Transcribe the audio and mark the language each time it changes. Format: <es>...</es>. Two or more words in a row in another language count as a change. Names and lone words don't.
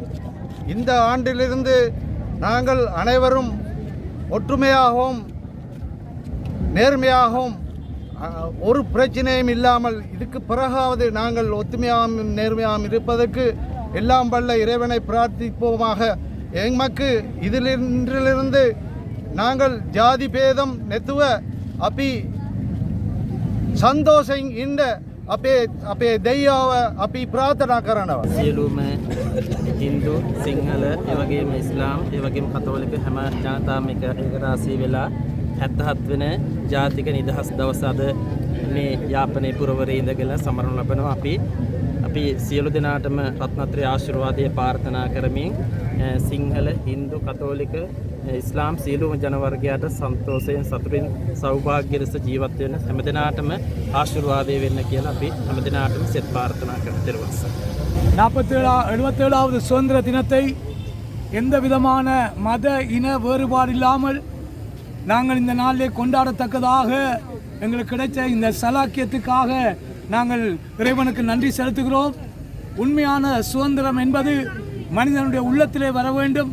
<ta>இந்த ஆண்டிலிருந்து நாங்கள் அனைவரும் ஒற்றுமையாகவும் நேர்மையாகவும் ஒரு பிரச்சனையும் இல்லாமல் இதுக்கு பிறகாவது நாங்கள் ஒத்துமையாகவும் நேர்மையாகவும் இருப்பதற்கு எல்லாம் வல்ல இறைவனை பிரார்த்திப்போமாக. எமக்கு இதிலிருந்து நாங்கள் ஜாதி பேதம்</ta> <si>නැතුව අපි සන්තෝසම් இந்த අපේ දෙයියාව අපි ප්‍රාර්ථනා කරනවා. සියලුම හින්දු, සිංහල, ඒ වගේම ඉස්ලාම්, ඒ වගේම කතෝලික හැම ජනතාවම එක රාශී වෙලා 77 වෙනි ජාතික නිදහස් දවස අද මේ යාපනයේ පුරවරේ ඉඳගෙන සමරනු ලබනවා. අපි සියලු දෙනාටම රත්නත්‍රි ආශිර්වාදයේ ප්‍රාර්ථනා කරමින් සිංහල, හින්දු, කතෝලික, ඉස්ලාම් සියලුම ජන වර්ගයාට සන්තෝෂයෙන් සතුටින් සෞභාග්‍ය ලෙස ජීවත් වෙන්න හැම දිනාටම ආශිර්වාදය වෙන්න කියලා අපි හැම දිනාටම සෙත් ප්‍රාර්ථනා කරනවා.</si> <ta>77வது சுதந்திர தினத்தை எந்த விதமான மத இன வேறுபாடு இல்லாமல் நாங்கள் இந்த நாளிலே கொண்டாடத்தக்கதாக எங்களுக்கு கிடைச்ச இந்த சலாக்கியத்துக்காக நாங்கள் இறைவனுக்கு நன்றி செலுத்துகிறோம். உண்மையான சுதந்திரம் என்பது மனிதனுடைய உள்ளத்திலே வர வேண்டும்.</ta>